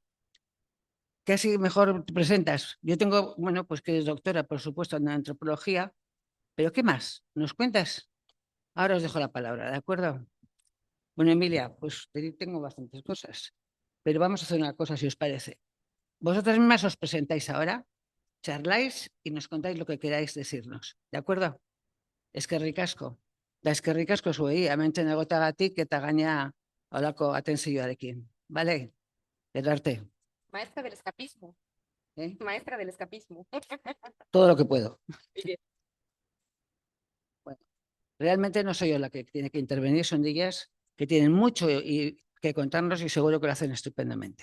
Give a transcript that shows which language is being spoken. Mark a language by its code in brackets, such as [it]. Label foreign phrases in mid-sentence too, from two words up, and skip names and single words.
[es] Casi mejor te presentas. Yo tengo, bueno, pues que eres doctora, por supuesto, en antropología, pero ¿qué más? ¿Nos cuentas? Ahora os dejo la palabra, ¿de acuerdo? Bueno, Emilia, pues tengo bastantes cosas, pero vamos a hacer una cosa, si os parece. Vosotras mismas os presentáis ahora, charláis y nos contáis lo que queráis decirnos, ¿de acuerdo? [eu] Eskerrik asko. Da eskerrik asko zuei, hemen egotagatik eta gaina holako atentzioarekin. [es] Vale? Pero arte. Maestra del escapismo. ¿Eh? Maestra del escapismo. Todo lo que puedo. Bueno, realmente no soy yo la que tiene que intervenir, son ellas que tienen mucho que contarnos y seguro que lo hacen estupendamente.